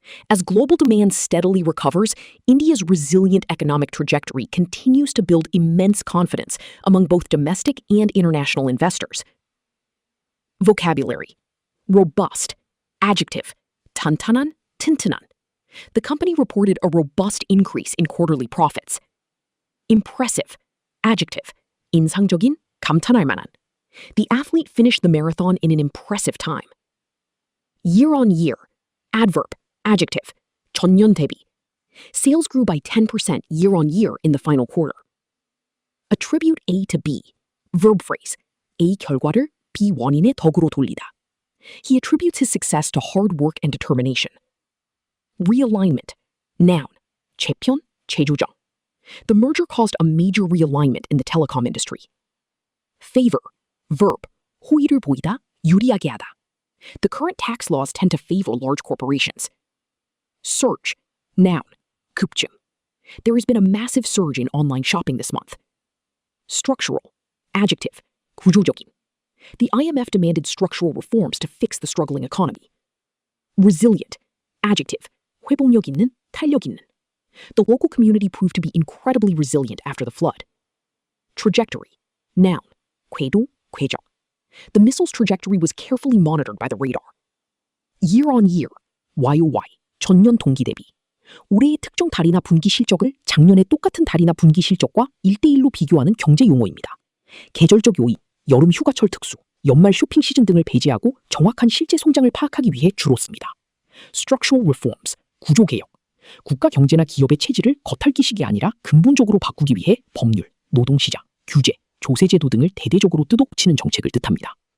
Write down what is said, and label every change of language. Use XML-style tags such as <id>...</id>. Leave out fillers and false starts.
<en>As global demand steadily recovers, India's resilient economic trajectory continues to build immense confidence among both domestic and international investors. Vocabulary: robust, adjective,</en> <ko>탄탄한, 튼튼한.</ko> <en>The company reported a robust increase in quarterly profits. Impressive, adjective,</en> <ko>인상적인, 감탄할 만한.</ko> <en>The athlete finished the marathon in an impressive time. Year-on-year, adverb, adjective,</en> <ko>전년 대비.</ko> <en>Sales grew by 10% year-on-year in the final quarter. Attribute A to B, verb phrase,</en> <ko>A 결과를 B 원인의 덕으로 돌리다.</ko> <en>He attributes his success to hard work and determination. Realignment, noun,</en> <ko>재편, 재조정.</ko> <en>The merger caused a major realignment in the telecom industry. Favor, verb,</en> <ko>호의를 보이다, 유리하게 하다.</ko> <en>The current tax laws tend to favor large corporations. Surge, noun,</en> <ko>급증.</ko> <en>There has been a massive surge in online shopping this month. Structural, adjective,</en> <ko>구조적인.</ko> <en>The IMF demanded structural reforms to fix the struggling economy. Resilient, adjective,</en> <ko>회복력 있는, 탄력 있는.</ko> <en>The local community proved to be incredibly resilient after the flood. Trajectory, noun,</en> <ko>궤도, 궤적.</ko> <en>The missile's trajectory was carefully monitored by the radar. Year-on-year, YOY,</en> <ko>전년 동기 대비. 올해의 특정 달이나 분기 실적을 작년의 똑같은 달이나 분기 실적과 1대1로 비교하는 경제 용어입니다. 계절적 요인, 여름 휴가철 특수, 연말 쇼핑 시즌 등을 배제하고 정확한 실제 성장을 파악하기 위해 주로 씁니다.</ko> <en>Structural reforms,</en> <ko>구조 개혁. 국가 경제나 기업의 체질을 겉핥기식이 아니라 근본적으로 바꾸기 위해 법률, 노동시장, 규제, 조세제도 등을 대대적으로 뜯어고치는 정책을 뜻합니다.</ko>